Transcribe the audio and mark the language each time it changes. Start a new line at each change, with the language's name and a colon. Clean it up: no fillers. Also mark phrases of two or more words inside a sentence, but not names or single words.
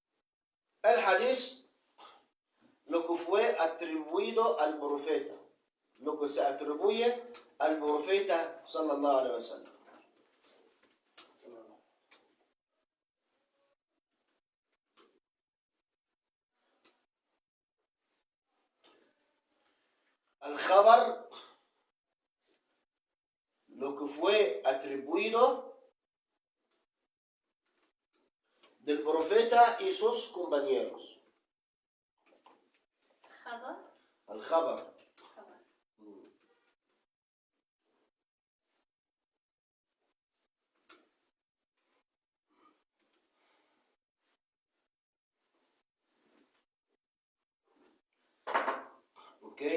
Spanish: El hadith, lo que fue atribuido al profeta, lo que se atribuye al profeta
Arabic: صلى الله عليه وسلم.
Spanish: Al-Khabar, lo que fue atribuido del profeta y sus compañeros. Java. Al-Khabar. Java. ¿Ok?